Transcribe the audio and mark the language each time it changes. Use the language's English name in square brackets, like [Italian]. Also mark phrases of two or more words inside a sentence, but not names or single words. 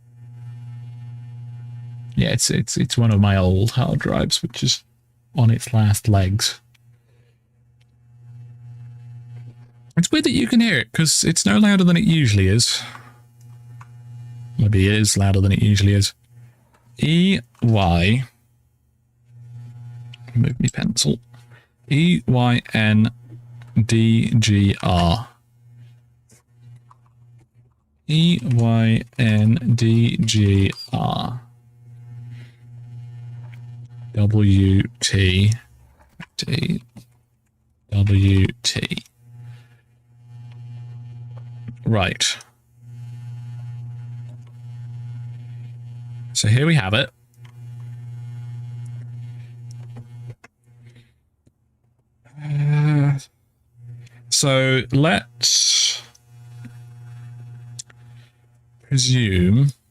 [English] Yeah, it's one of my old hard drives, which is on its last legs. It's weird that you can hear it, because it's no louder than it usually is. Maybe it is louder than it usually is. EY. Move me pencil. EYNDGR. EYNDGR. WT. WT. Right. So here we have it. So let's presume.